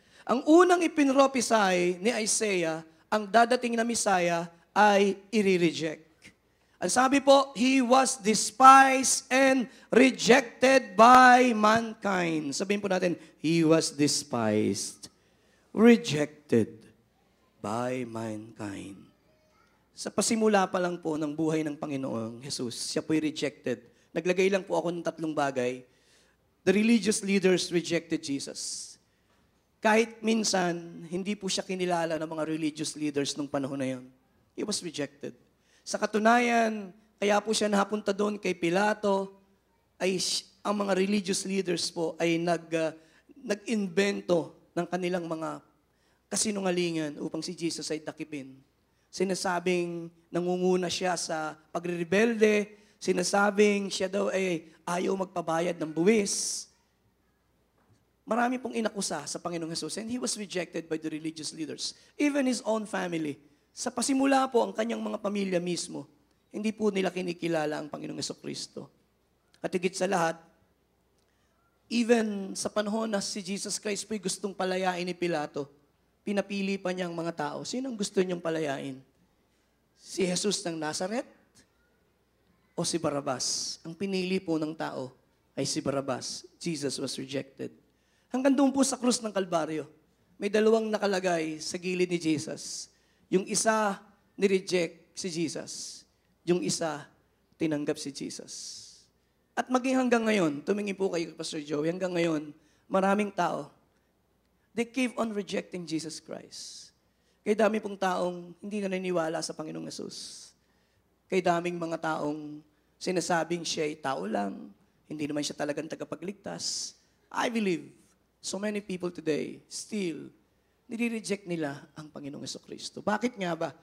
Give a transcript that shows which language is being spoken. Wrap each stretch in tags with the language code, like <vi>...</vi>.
<tl>Ang unang ipinropisay ni Isaiah, ang dadating na Messiah ay i-reject. Ang sabi po,</tl> <en>he was despised and rejected by mankind.</en> <tl>Sabihin po natin,</tl> <en>he was despised, rejected by mankind.</en> <tl>Sa pasimula pa lang po ng buhay ng Panginoong Jesus, siya po'y rejected. Naglagay lang po ako ng 3 bagay.</tl> <en>The religious leaders rejected Jesus.</en> <tl>Kahit minsan, hindi po siya kinilala ng mga religious leaders nung panahon na yun.</tl> <en>He was rejected.</en> <tl>Sa katunayan, kaya po siya napunta doon kay Pilato, ay ang mga religious leaders po ay nag-invento ng kanilang mga kasinungalingan upang si Jesus ay takipin. Sinasabing nangunguna siya sa pagre-rebelde, sinasabing siya daw ay ayaw magpabayad ng buwis. Marami pong inakusa sa Panginoong Jesus,</tl> <en>and he was rejected by the religious leaders. Even his own family.</en> <tl>Sa pasimula po, ang kanyang mga pamilya mismo, hindi po nila kinikilala ang Panginoong Jesucristo. At higit sa lahat, even sa panahon na si Jesus Christ po'y gustong palayain ni Pilato, pinapili pa niyang mga tao. Sino ang gusto niyang palayain? Si Jesus ng Nazareth o si Barrabas? Ang pinili po ng tao ay si Barrabas.</tl> <en>Jesus was rejected.</en> <tl>Hanggang doon po sa krus ng Kalbaryo, may 2 nakalagay sa gilid ni Jesus. Yung isa, nireject si Jesus. Yung isa, tinanggap si Jesus. At maging hanggang ngayon, tumingin po kayo, Pastor Joey, hanggang ngayon, maraming tao</tl> <en>They keep on rejecting Jesus Christ.</en> <tl>Kaya dami pong taong hindi naniniwala sa Panginoong Yesus. Kaya daming mga taong sinasabing siya ay tao lang, hindi naman siya talagang tagapagligtas.</tl> <en>I believe so many people today still</en> <tl>nire-reject nila ang Panginoong Jesucristo. Bakit nga ba?</tl>